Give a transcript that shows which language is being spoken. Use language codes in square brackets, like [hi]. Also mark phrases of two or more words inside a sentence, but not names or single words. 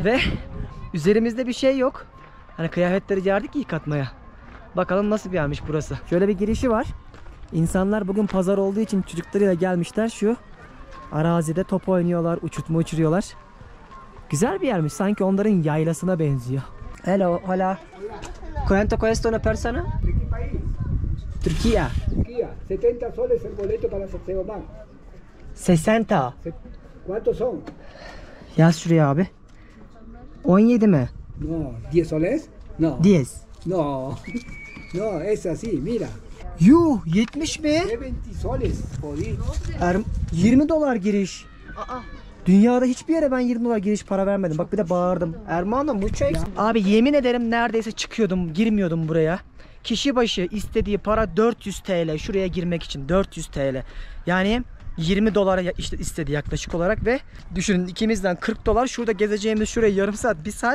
[tr] Ve üzerimizde bir şey yok. Hani kıyafetleri geldik yıkatmaya. Bakalım nasıl bir yermiş burası. Şöyle bir girişi var. İnsanlar bugün pazar olduğu için çocuklarıyla gelmişler. Şu arazide top oynuyorlar, uçurtma uçuruyorlar. Güzel bir yermiş. Sanki onların yaylasına benziyor. [en] Hello, [es] hola. ¿Cuánto cuesta una persona? Turquía. Turquía, 70 soles el boleto para Seoman. 60. ¿Cuántos son? [tr] Yaz şuraya abi. 17 mi? [es] No, 10 soles? No. 10. No. No, es así, mira. [tr] Yuh, 70 mi? [es] 20 soles por ir. [tr] 20 dolar giriş. Aa, Dünyada hiçbir yere ben 20 dolar giriş para vermedim. Bak bir de bağırdım. [es] Ermano mucho. [tr] Abi yemin ederim neredeyse çıkıyordum, girmiyordum buraya. Kişi başı istediği para 400 TL şuraya girmek için. 400 TL. Yani 20 dolara işte istedi yaklaşık olarak ve düşünün ikimizden 40 dolar şurada gezeceğimiz şuraya yarım saat, 1 saat.